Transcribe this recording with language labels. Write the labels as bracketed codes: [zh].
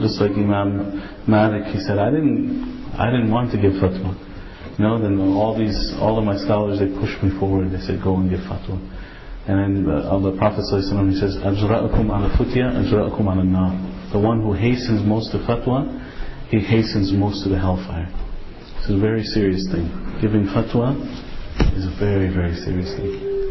[en] Just like Imam Malik, he said, I didn't want to give fatwa. Then all of my scholars, they pushed me forward. They said, go and give fatwa. And then the Prophet ﷺ, he says, [ar] أَجْرَأَكُمْ عَلَى الْفُتْيَا أَجْرَأَكُمْ عَلَى النَّارِ. [en] The one who hastens most to fatwa, he hastens most to the hellfire. It's a very serious thing. Giving fatwa is a very, very serious thing.